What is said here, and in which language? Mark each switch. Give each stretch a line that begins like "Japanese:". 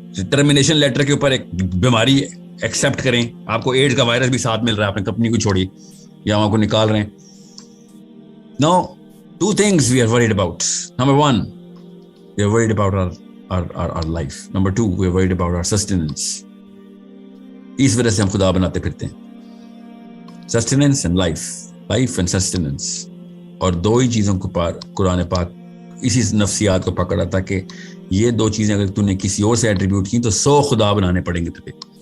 Urdu: Termination letter کے اوپر ایک بیماری ایکسپٹ کریں, آپ کو ایڈز کا وائرس بھی ساتھ مل رہا ہے, آپ نے کمپنی کو چھوڑی یا وہاں کو نکال رہے ہیں.
English: No, two things we are worried about. Number one, we are worried about our life. Number two, we are worried about our sustenance.
Urdu: اس وجہ سے ہم خدا بناتے پھرتے ہیں.
English: Sustenance and life. Life and sustenance.
Urdu: اور دو ہی چیزوں کو قرآن پاک اسی نفسیات کو پکڑا تھا کہ یہ دو چیزیں اگر تُو نے کسی اور سے ایٹریبیوٹ کی تو 100 خدا بنانے پڑیں گے تجھے.